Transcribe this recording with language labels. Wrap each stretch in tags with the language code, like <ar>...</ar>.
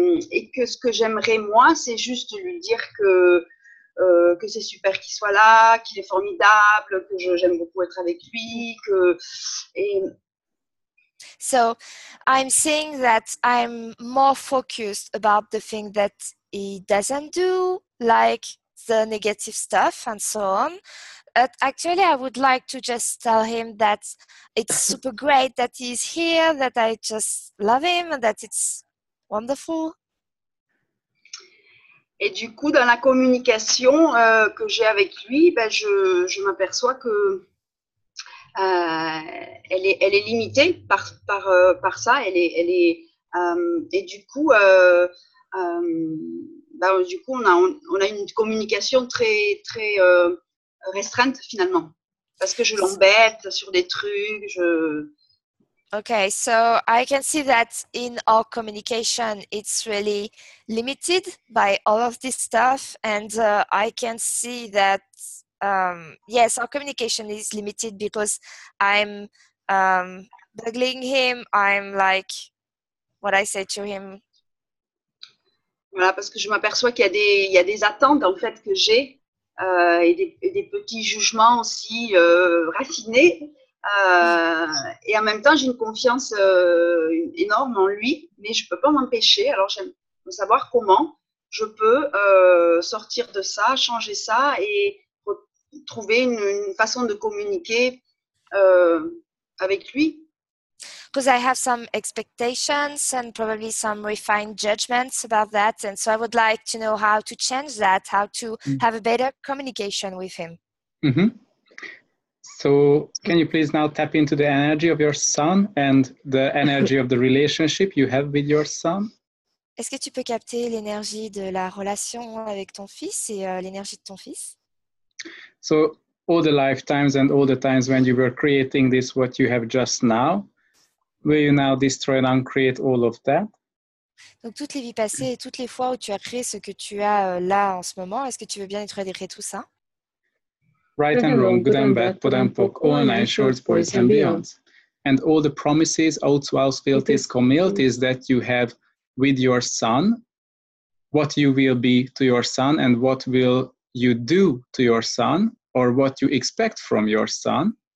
<fr>Et que ce que j'aimerais moi, c'est juste lui dire que c'est super qu'il soit là, qu'il est formidable, que j'aime beaucoup être avec lui, et</fr> <en>So I'm saying that I'm more focused about the thing that he doesn't do, like the negative stuff and so on. But actually, I would like to just tell him that it's super great that he's here, that I just love him, and that it's wonderful.</en> <fr>Et du coup, dans la communication que j'ai avec lui, ben, je m'aperçois que elle est limitée par ça. Et du coup, on a une communication très restreinte finalement, parce que je l'embête sur des trucs.</fr> <en>Okay, so I can see that in our communication, it's really limited by all of this stuff. And I can see that, yes, our communication is limited because I'm bugging him. I'm like, what I say to him.</en> <fr>Voilà, parce que je m'aperçois qu'il y a des attentes en fait que j'ai et des petits jugements aussi raffinés. Et en même temps, j'ai une confiance énorme en lui, mais je ne peux pas m'empêcher. Alors, j'aime savoir comment je peux sortir de ça, changer ça et trouver une façon de communiquer avec lui.</fr> <en>Because I have some expectations and probably some refined judgments about that. And so I would like to know how to change that, how to have a better communication with him. Mm-hmm. So can you please now tap into the energy of your son and the energy of the relationship you have with your son?</en> <fr>Est-ce que tu peux capter l'énergie de la relation avec ton fils et l'énergie de ton fils?</fr> <en>So all the lifetimes and all the times when you were creating this, what you have just now, will you now destroy and uncreate all of that?</en> <fr>Donc toutes les vies passées et toutes les fois où tu as créé ce que tu as là en ce moment, est-ce que tu veux bien détruire tout ça?</fr> <en>Right and wrong, good and bad, pod and poc, all nine shorts, boys and beyonds. And all the promises, oaths, vows, fealties, communities that you have with your son, what you will be to your son and what will you do to your son or what you expect from your son.</en>